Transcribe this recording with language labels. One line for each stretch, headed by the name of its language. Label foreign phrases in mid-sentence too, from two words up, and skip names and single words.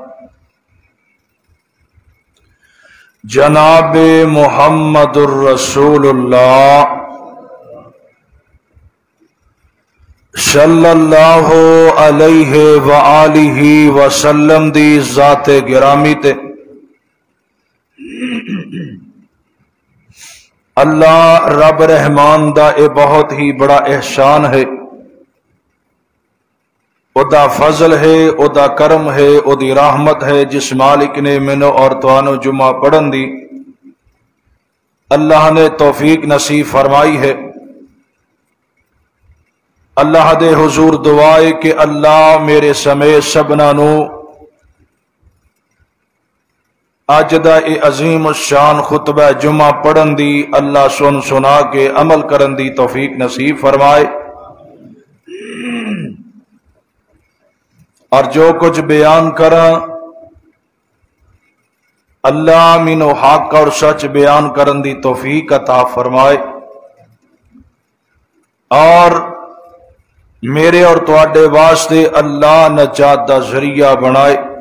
Punjabi: جناب محمد الرسول اللہ
Arabic: صلی اللہ علیہ وآلہ وسلم
Punjabi: دی ذات گرامی تے اللہ رب رحمان دا اے بہت ہی بڑا احسان ہے، او دا فضل ہے، او دا کرم ہے، او دی رحمت ہے جس مالک نے منو اور توانو جمعہ پڑھن دی اللہ نے توفیق نصیب فرمائی ہے. اللہ دے حضور دعائے کہ اللہ میرے سمیت سبنا نو اج دا اے عظیم الشان خطبہ جمعہ پڑھن دی اللہ سن سنا کے عمل کرن دی توفیق نصیب فرمائے، اور جو کچھ بیان کرا اللہ مینو حق اور سچ بیان کرن دی توفیق عطا فرمائے، اور میرے اور تواڈے واسطے اللہ نجات دا ذریعہ بنائے.